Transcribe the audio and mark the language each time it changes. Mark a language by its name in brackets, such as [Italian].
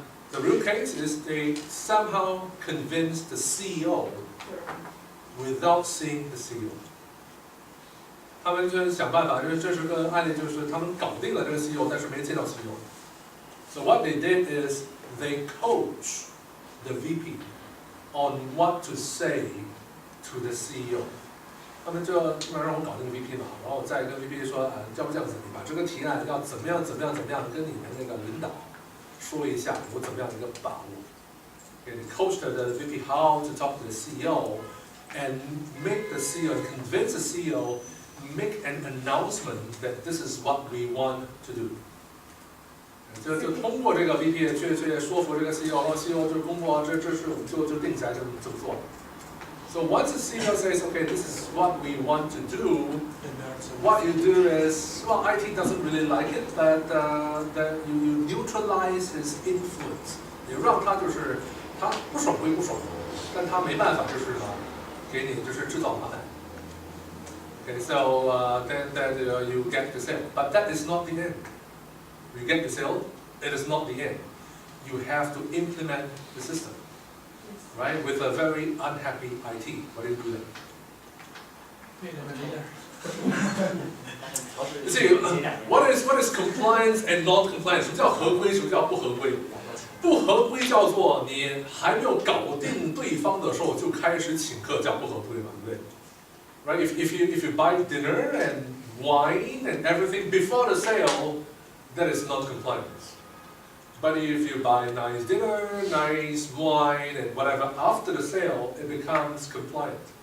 [English] The real case is they somehow convinced the CEO without seeing the CEO. [Chinese] 他们就是想办法，这是个案例，就是他们搞定了这个 CEO， 但是没见到 CEO。 [English] So what they did is they coach the VP on what to say to the CEO. [Chinese] 他们就基本上让我搞定 VP 嘛，然后我再跟 VP 说，要不这样子，你把这个提案要怎么样跟你们那个领导说一下，我怎么样的一个把握。 [English] Okay, they coach the VP how to talk to the CEO and make the CEO, convince the CEO, make an announcement that this is what we want to do. [Chinese] 就通过这个 VP 去说服这个 CEO， 然后 CEO 就公布这是我们就定下来这么做。 [English] So once the CEO says, okay, this is what we want to do, what you do is, well, IT doesn't really like it, but you neutralize his influence. [Chinese] 你让他就是他不爽归不爽，但他没办法就是给你就是制造麻烦。 [English] Okay, so then you get the sale, but that is not the end. You get the sale, it is not the end. You have to implement the system, right? With a very unhappy IT. What do you do then? You see, what is compliance and non-compliance? [Chinese] 什么叫合规？什么叫不合规？不合规叫做你还没有搞定对方的时候就开始请客，叫不合规嘛，对不对？ [English] Right? If you buy dinner and wine and everything before the sale, that is non-compliance. But if you buy nice dinner, nice wine and whatever after the sale, it becomes compliant.